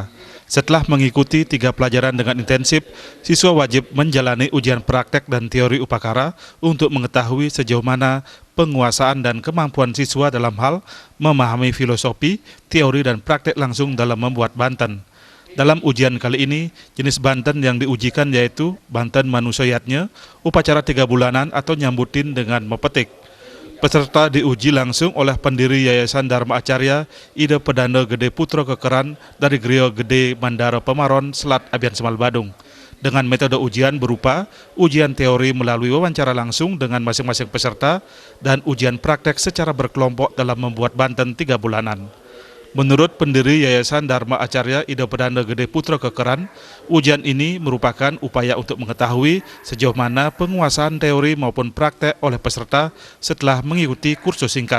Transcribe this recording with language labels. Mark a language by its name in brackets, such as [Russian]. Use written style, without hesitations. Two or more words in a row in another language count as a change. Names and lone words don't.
[Indonesian] Setelah mengikuti 3 pelajaran dengan intensif, siswa wajib menjalani ujian praktek dan teori upakara untuk mengetahui sejauh mana penguasaan dan kemampuan siswa dalam hal memahami filosofi, teori, dan praktek langsung dalam membuat Banten. Dalam ujian kali ini, jenis Banten yang diujikan yaitu Banten Manusoyatnya, upacara 3 bulanan atau nyambutin dengan mepetik. Peserta diuji langsung oleh pendiri Yayasan Dharma Acarya, Ida Pedanda Gede Putro Kekeran dari Griya Gede Mandara Pemaron, Selat Abian Semal Badung. Dengan metode ujian berupa ujian teori melalui wawancara langsung dengan masing-masing peserta dan ujian praktek secara berkelompok dalam membuat Banten 3 bulanan. Menurut pendiri Yayasan Dharma Acarya Ida Pedanda Gede Putro Kekeran, ujian ini merupakan upaya untuk mengetahui sejauh mana penguasaan teori maupun praktek oleh peserta setelah mengikuti kursus singkat.